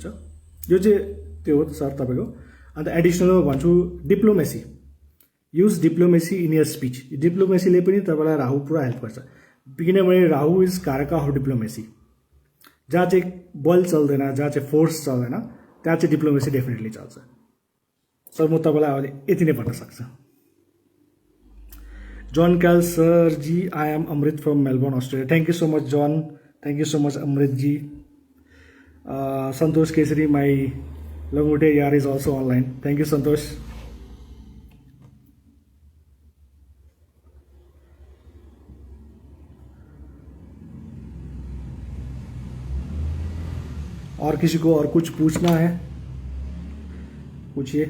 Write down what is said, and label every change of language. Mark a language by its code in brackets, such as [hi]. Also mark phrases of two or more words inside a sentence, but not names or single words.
[ne] यो चाहिँ त्यो हो सर तपाईँको। अन्त एडिसनल भन्छु डिप्लोमेसी, [en] use diplomacy in your speech. [ne] डिप्लोमेसीले पनि तपाईँलाई राहु पुरा हेल्प गर्छ, किनभने राहु [en] is karaka of diplomacy. [ne] जहाँ चाहिँ बल चल्दैन, जहाँ चाहिँ फोर्स चल्दैन, त्यहाँ चाहिँ [en] diplomacy definitely [ne] चल्छ। सर म तपाईँलाई अहिले यति नै भन्न सक्छु। [en] John Kail sir ji, I am Amrit from Melbourne Australia. thank you so much John, thank you so much Amrit ji. Santosh Kesari my [hi] लंगोटे यार [en] is also online. thank you Santosh. [hi] और किसी को और कुछ पूछना है पूछिए।